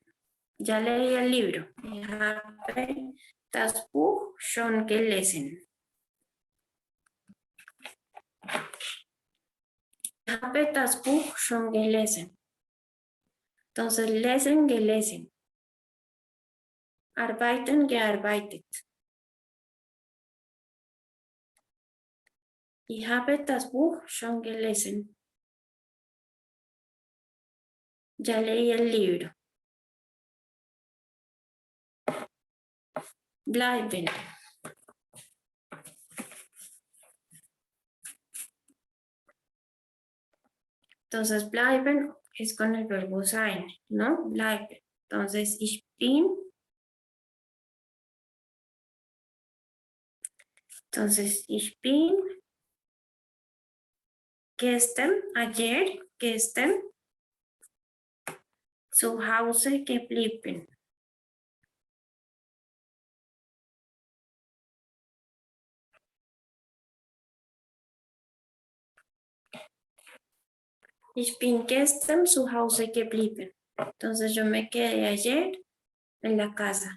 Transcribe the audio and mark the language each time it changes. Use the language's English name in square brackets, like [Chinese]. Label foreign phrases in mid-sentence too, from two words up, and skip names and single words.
[Spanish] Ya leí el libro. [German] Ich habe das Buch schon gelesen. Ich habe das Buch schon gelesen. [Spanish] Entonces, [German] lesen, gelesen. Arbeiten, gearbeitet. Ich habe das Buch schon gelesen. [Spanish] Ya leí el libro. [German] Bleiben. [Spanish] Entonces, bleiben es con el verbo sein, ¿no? Bleiben. [German] Entonces, ich bin. Entonces, ich bin gestern, ayer, gestern, zu Hause geblieben. Ich bin gestern zu Hause geblieben. [Spanish] Entonces, yo me quedé ayer en la casa.